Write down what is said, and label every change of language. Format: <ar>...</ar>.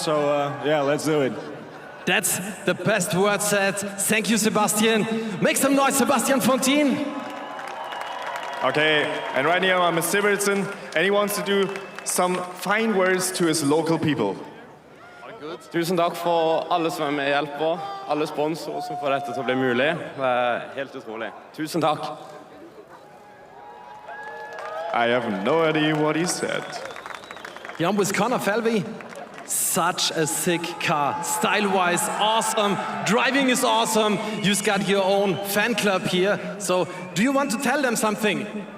<en>So yeah, let's do it. That's the best word said. Thank you, Sebastian. Make some noise, Sebastian Fontin. Okay, and right now I'm a Sivertsen, and he wants to do some fine words to his local people.</en> <no>Tusen takk for alle som er med og hjelper, alle sponsorer som får dette til å bli mulig. Det er helt utrolig. Tusen takk.</no> <en>I have no idea what he said. Yeah, I'm with Connor Felvey. Such a sick car. Style-wise, awesome. Driving is awesome. You've got your own fan club here. So, do you want to tell them something?</en>